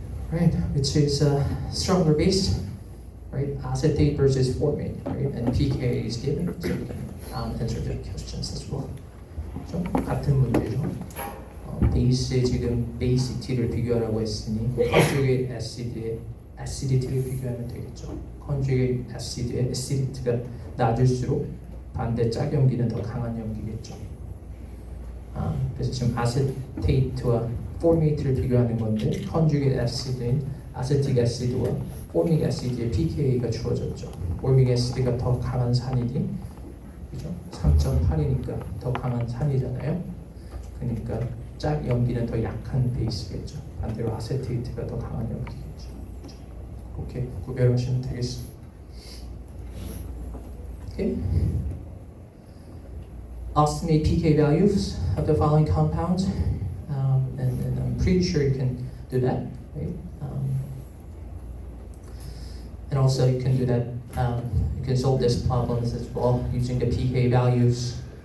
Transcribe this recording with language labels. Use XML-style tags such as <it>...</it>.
<en>Right, which is stronger base, right? Acetate versus formate, right? And pK is given, so we can answer the questions as well.</en> <ko>좀 같은 문제죠. 베이스에 지금 베이시티를 비교하라고 했으니 conjugate acid의 acidity를 비교하면 되겠죠. conjugate acid의 acidity가 낮을수록 반대 짝염기는 더 강한 염기겠죠. 그래서 지금 acetate와 formate를 비교하는 건데 conjugate acid인 acetic acid와 formic acid의 pK가 주어졌죠. formic acid가 더 강한 산이니, 그죠? 3.8이니까 더 강한 산이잖아요. 그러니까 짝 염기는 더 약한 베이스겠죠. 반대로 acetate가 더 강한 염기겠죠. 그렇게 구별하시면 되겠습니다.</ko> <en>Okay. Estimate pK values of the following compounds, and I'm pretty sure you can do that, right? And also you can do that. You can solve this problems as well using the pK values.</en>